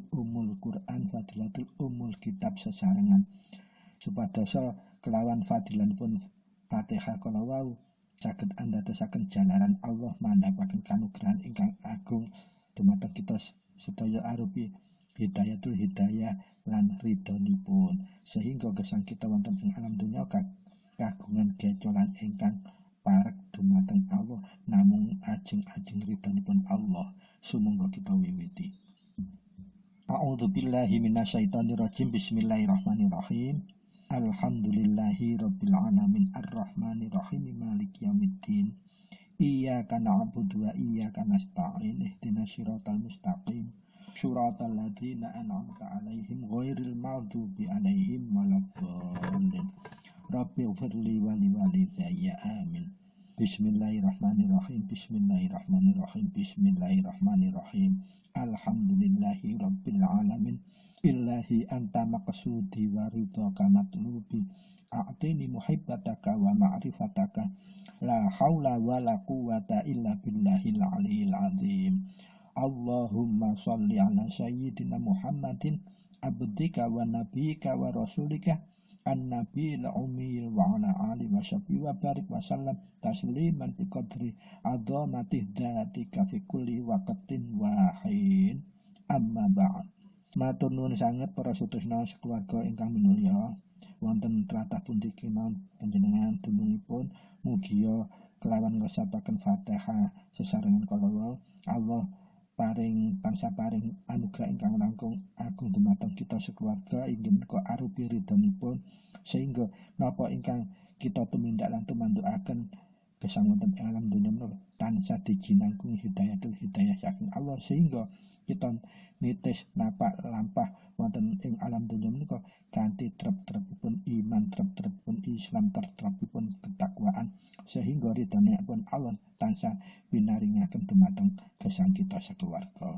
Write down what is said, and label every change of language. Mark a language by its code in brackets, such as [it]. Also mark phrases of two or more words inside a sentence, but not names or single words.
[jv] Umul Quran, Fadilatul Umul Kitab sesarengan supados kelawan fadilanipun Fatihah kala wau saged andadosaken jalaran Allah mandhapaken kanugrahan ingkang agung dumateng kita sedaya arupi [ar] هداية الهداية [jv] lan ridhonipun, sehingga gesang kita wonten ing alam dunya kagungan gecolan ingkang parek dumateng Allah namung ajeng-ajeng ridhonipun Allah. Sumangga kita wiwiti. [ar] أعوذ بالله من الشيطان الرجيم. بسم الله الرحمن الرحيم. الحمد لله رب العالمين الرحمن الرحيم مالك يوم الدين. إياك نعبد وإياك نستعين. اهدنا الصراط المستقيم. صراط الذين أنعمت عليهم غير المغضوب عليهم ولا الضالين. رب اغفر لي ولوالدي آمين. بسم الله الرحمن الرحيم. بسم الله الرحمن الرحيم. بسم الله الرحمن الرحيم. الحمد لله رب العالمين. إلهي أنت مقصودي ورضاك مطلوبي. أعطني محبتك ومعرفتك. لا حول ولا قوة إلا بالله العلي العظيم. اللهم صل على سيدنا محمد عبدك ونبيك ورسولك النبي الأمي وعلى آله وصحبه وبارك وسلم تسليما بقدر عظمة ذاتك في كل وقت وحين. أما بعد. [jv] Matur nuwun sanget para sutresna sekeluarga ingkang minulya. Wonten tlatah pundi kemawon panjenengan dunungipun mugia kelawan ngesapaken Fatihah sesarengan kala Allah paring tansah paring anugerah ingkang langkung agung dumateng kita sekeluarga inggih menika arupi ridhonipun sehingga napa ingkang kita tumindak lan tumantukaken gesang wonten ing alam donya menika tansah dijinangkung hidayah saking Allah sehingga kita nitis napak lampah wonten ing alam donya menika kanthi trep-trepipun iman, trep-trepipun Islam, trep-trepipun ketakwaan sehingga ridhonipun Allah tansah pinaringaken dumateng gesang kita sekeluarga.